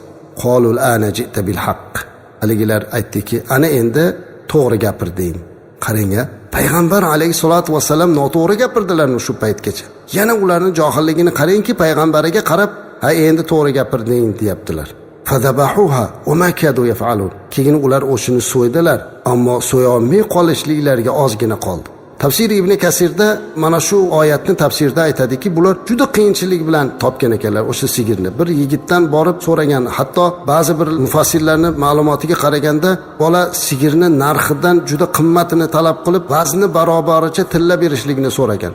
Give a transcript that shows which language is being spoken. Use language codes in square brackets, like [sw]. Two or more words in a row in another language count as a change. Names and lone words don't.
[ar] قالوا الآن جئت بالحق. [uz] Haligilar aytdiki, ana endi to'g'ri gapirding. Qarang-a, payg'ambar [ar] عليه الصلاة والسلام [uz] noto'g'ri gapirdilarmi shu paytgacha? Yana ularning johilligini qarangki, payg'ambariga qarab, "Ha, endi to'g'ri gapirding" deyaptilar. [ar] فذبحوها وما كادوا يفعلون. [uz] Keyin ular o'shini so'ydilar, ammo so'ya olmay qolishliklariga ozgina qoldi. Tafsir Ibn Kasirda mana shu oyatni tafsirda aytadiki, bular juda qiyinchilik bilan topgan ekanlar o'sha sigirni. Bir yigitdan borib so'ragan, hatto ba'zi bir mufassirlarning ma'lumotiga qaraganda, bola sigirni narxidan juda qimmatini talab qilib, vazni barobaricha tilla berishligini so'ragan.